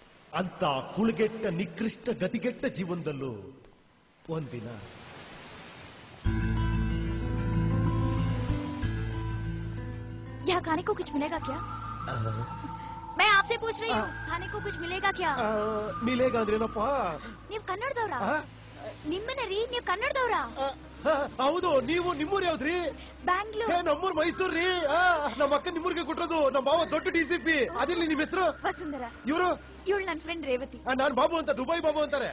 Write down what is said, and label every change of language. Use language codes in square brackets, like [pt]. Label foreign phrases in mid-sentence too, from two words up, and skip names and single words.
[kn] ಅಂತ ಕುಳುಗೆಟ್ಟ ನಿಕೃಷ್ಟ ಗತಿಗೆಟ್ಟ ಜೀವನದಲ್ಲೂ ಒಂದಿನ [hi] यहाँ खाने को कुछ मिलेगा क्या? मैं आपसे पूछ रही हूँ खाने को कुछ मिलेगा क्या? [kn] मिलेगा ಅಂದ್ರೇನಪ್ಪ? ನೀವು ಕನ್ನಡದವ್ರಾ? ನಿಮ್ಮನೆ ರೀ, ನೀವು ಕನ್ನಡದವ್ರಾ? ಹೌದು. ನೀವು ನಿಮ್ಮೂರ್ ಯಾವ್ದ್ರಿ? ಬ್ಯಾಂಗ್ಳೂರ್. ನಮ್ಮೂರ್ ಮೈಸೂರ್ ರೀ. ನಮ್ಮ ಅಕ್ಕ ನಿಮ್ಮೂರ್ಗೆ ಕೊಟ್ಟರೋದು. ನಮ್ಮ ಮಾವ ದೊಡ್ಡ DCP. ಅದಿರ್ಲಿ ನಿಮ್ ಹೆಸರು? ವಸುಂಧರಾ. ಇವರು? ಇವಳು ನನ್ನ ಫ್ರೆಂಡ್ ರೇವತಿ. ನಾನ್ ಬಾಬು ಅಂತ, ದುಬೈ ಬಾಬು ಅಂತಾರೆ.